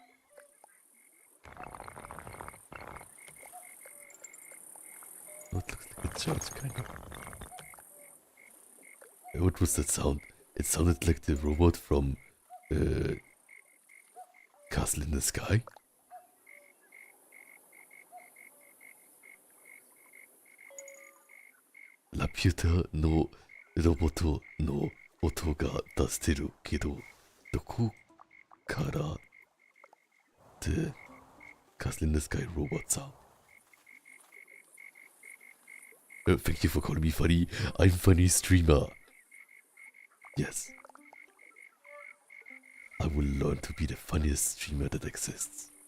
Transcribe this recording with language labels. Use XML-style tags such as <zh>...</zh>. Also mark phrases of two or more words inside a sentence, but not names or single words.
<en>Oh, it looks like a church, kind of. What was that sound? It sounded like the robot from Castle in the Sky.</en> <ja>ラピュタのロボットの音が出してるけど、どこから</ja> <en>the Castle in the Sky robot sound. Thank you for calling me funny. I'm funny streamer. Yes. I will learn to be the funniest streamer that exists.</en>